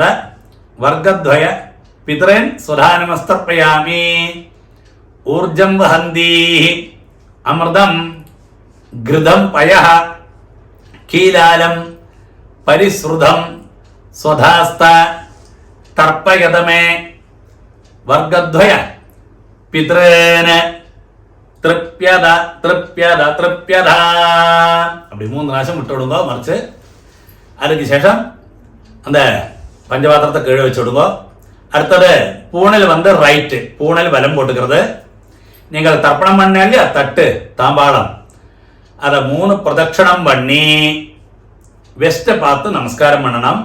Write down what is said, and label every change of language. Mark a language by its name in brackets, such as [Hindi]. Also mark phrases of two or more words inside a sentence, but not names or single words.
[Sanskrit] വർഗദ്വയ പിതൃൻ സ്വധാനമസ്തർപ്പയാമി, ഊർജം വഹന്തീ അമൃതം ഘൃതം പയഃ കീലാലം പരിശ്രുതം സ്വധാസ്ത തർപ്പയതമേ വർഗദ്വയ പിതൃന് തൃപ്യത തൃപ്യത തൃപ്യത. [Tamil] அப்படி 3 പ്രാവശ്യം விட்டு விடுங்க. மறைச்சு அதுக்கு சேஷம் அந்த பஞ்சபாத்திரத்தை கீழே வச்சு விடுங்க. அடுத்தது பூணல் வந்து ரைட்டு, பூணல் வலம் போட்டுக்கிறது. நீங்கள் தர்ப்பணம் பண்ண இல்லையா தட்டு தாம்பாளம், அதை 3 பிரதட்சணம் பண்ணி வெஸ்ட்டை பார்த்து நமஸ்காரம் பண்ணணும்.